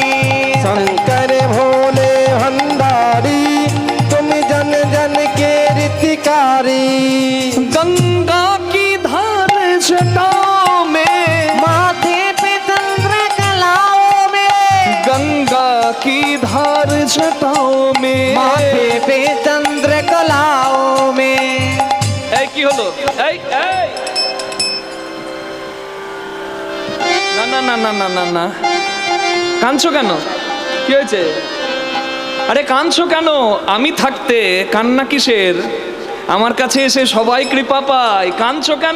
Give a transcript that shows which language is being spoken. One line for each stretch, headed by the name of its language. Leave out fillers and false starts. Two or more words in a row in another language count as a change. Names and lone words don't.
Hindi: शंकर भोले भंडारी, तुम जन जन के रीतिकारी। गंगा की धार जटाओं में, माथे पे चंद्र कलाओं में, गंगा की धार जटाओं में, माथे पे चंद्र कलाओं में।
Bangla: এই কি হলো? এই এই না না না না না না না, কাঁদছো কেন? কি হয়েছে? আরে কাঁদছো কেন? আমি থাকতে কান্না কিসের? আমার কাছে এসে সবাই কৃপা পায়। কাঁদছো কেন?